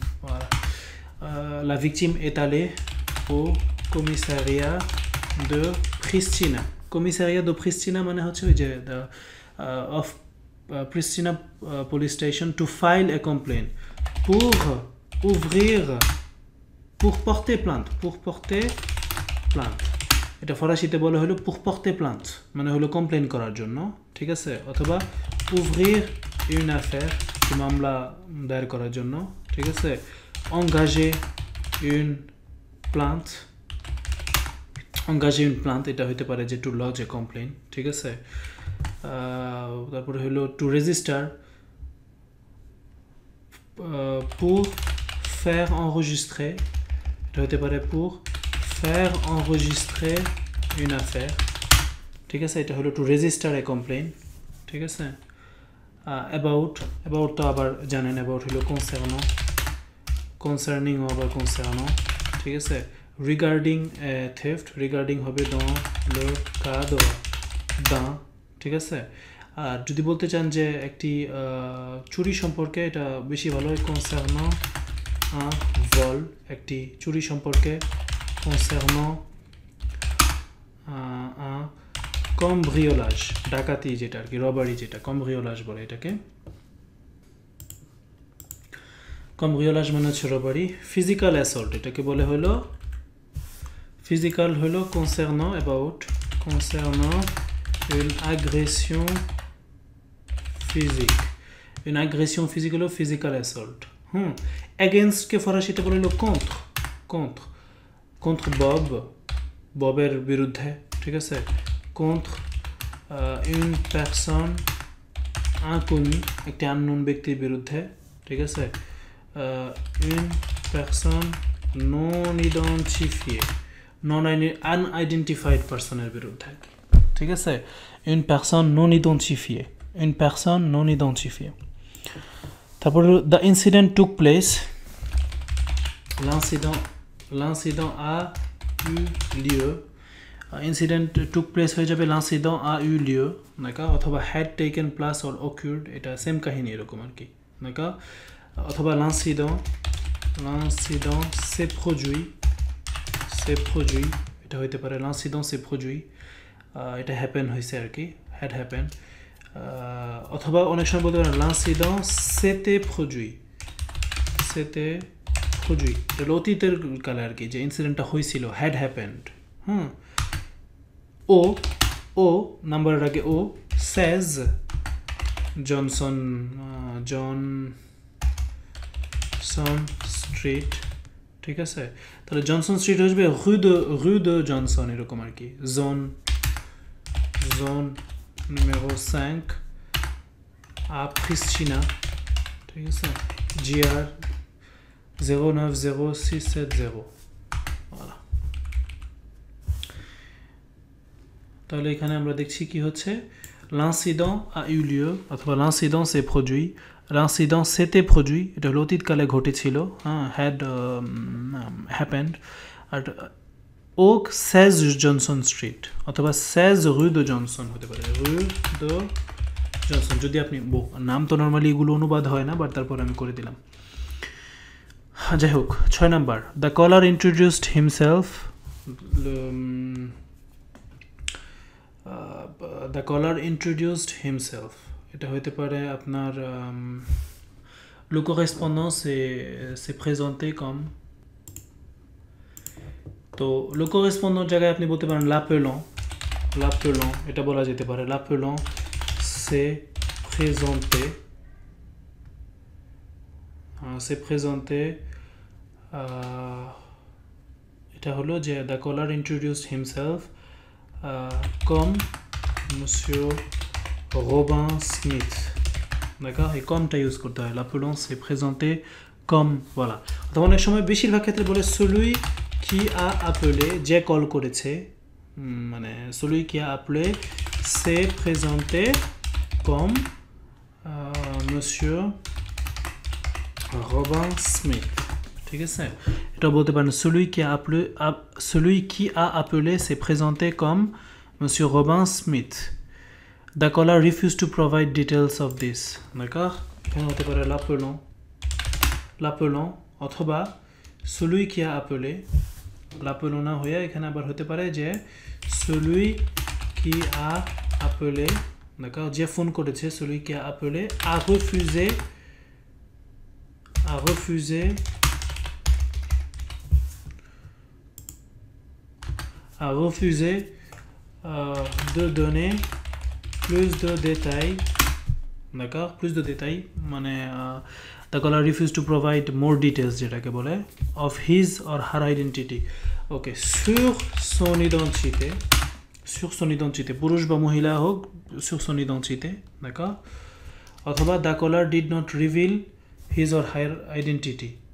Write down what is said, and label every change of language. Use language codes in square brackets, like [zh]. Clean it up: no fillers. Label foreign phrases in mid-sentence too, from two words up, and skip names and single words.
[fr] la victime est allée au commissariat de Pristina. Commissariat de Pristina [bn] মানে হচ্ছে ওই যে [en] of Pristina police station to file a complaint, [fr] pour porter plainte, [bn] এটা ফরাসিতে বলে হলো [fr] pour porter plainte, [bn] মানে হলো কমপ্লেইন করার জন্য, ঠিক আছে, অথবা [fr] ouvrir une affaire, [bn] মামলা দায়ের করার জন্য, ঠিক আছে, [fr] engager une plainte, [bn] এটা হতে পারে যে [en] to lodge a complaint, [bn] ঠিক আছে, তারপরে হলো [en] to register, [fr] pour faire enregistrer, [bn] এটা হতে পারে [fr] pour faire enregistrer une affaire, [bn] ঠিক আছে, এটা হলো [en] to register a complaint, [bn] ঠিক আছে। about তো আবার জানেন, about হলো concerning আবার concernant, ঠিক আছে। [en] regarding theft, regarding [fr] হবে dans le cas d'un, [bn] ঠিক আছে। আর যদি বলতে চান যে একটি চুরি সম্পর্কে, এটা বেশি ভালো হয় [fr] concernant un vol, [bn] একটি চুরি সম্পর্কে, [fr] concernant un cambriolage, [bn] ডাকাতি যেটা আর কি, রবারি যেটা, cambriolage বলে এটাকে, cambriolage মানে হচ্ছে রবারি। [en] physical assault [bn] এটাকে বলে হলো, physical হলো [fr] concernant une agression physique, [bn] হলো [en] physical assault। [bn] against কে ফরাসিতে বলে হলো contre ববের বিরুদ্ধে, ঠিক আছে, [fr] contre une personne inconnue, [bn] একটি আননোন ব্যক্তির বিরুদ্ধে, ঠিক আছে, [fr] une personne non identifiée, [en] unidentified personের [bn] বিরুদ্ধে, ঠিক আছে, [fr] une personne non identifiée, [en] তারপর the incident took place, [fr] l'incident a eu lieu, [en] incident took place [bn] হয়ে যাবে [fr] l'incident a eu lieu, d'accord, [en] অথবা had taken place or occurred, [bn] এটা সেম কাহিনী এরকম আর কি, d'accord, অথবা l'incident [fr] s'est produit, [bn] এটা হইতে পারে [fr] l'incident s'est produit, [bn] এটা হ্যাপেন হয়েছে আর কি, [en] had happened, [bn] অথবা অনেক সময় বলতে পারেন [fr] l'incident s'était produit, [bn] এটা অতীতের কালে আর কি, যে ইনসিডেন্টটা হয়েছিল, [en] had happened। [bn] ও নাম্বারের আগে ও, says জনসন স্ট্রিট, ঠিক আছে। তাহলে জনসন স্ট্রিট আসবে [fr] rue de জনসন [bn] এরকম আর কি [fr] zone numéro 5 à Pristina [bn] ঠিক আছে GR 090670 voilà তাহলে এখানে আমরা দেখছি কি হচ্ছে [fr] l'incident a eu lieu অথবা l'incident s'est produit l'incident s'était produit [bn] এটা হলো অতীতকালে ঘটেছিল [en] had happened at Oak 16 [bn] জনসন স্ট্রিট অথবা [fr] 16 rue de জনসন [bn] হতে পারে [fr] rue de জনসন [bn] যদি আপনি নাম তো নরমালি এগুলো অনুবাদ হয় না বাট তারপর আমি করে দিলাম যাই হোক 6 নাম্বার [en] the caller introduced himself the caller introduced himself [bn] এটা হতে পারে আপনার [fr] le correspondant s'est présenté comme [bn] তো [fr] le correspondant [bn] জায়গায় আপনি বলতে পারেন l'appelant এটা বলা যেতে পারে [fr] l'appelant s'est [en] présenté [bn] এটা হলো যে [en] the caller introduced himself [fr] comme monsieur Robin Smith d'accord et comme [bn] টা ইউজ করতে হয় [fr] l'appelant s'est présenté comme voilà [bn] তো অনেক সময় বেশিরভাগ ক্ষেত্রে বলে [fr] celui qui a appelé [bn] যে কল করেছে মানে [fr] celui qui a appelé s'est présenté comme monsieur Robin Smith [bn] ঠিক আছে এটা বলতে পারেন [fr] celui qui a appelé s'est présenté comme monsieur Robin Smith [en] the caller refused to provide details of this [fr] d'accord [bn] এখানে হতে পারে [fr] l'appelant অথবা celui qui a appelé l'appelant [bn] না হয়ে এখানে আবার হতে পারে যে [fr] celui qui a appelé d'accord [bn] যে ফোন করেছে [fr] celui qui a appelé a refusé de donner plus de détails d'accord plus de détails [en] মানে the caller refused to provide more details [bn] যেটাকে বলে [en] of his or her identity okay sur [fr] son identité [bn] পুরুষ বা মহিলা হোক [fr] sur son identité d'accord [en] অথবা the caller did not reveal his or her identity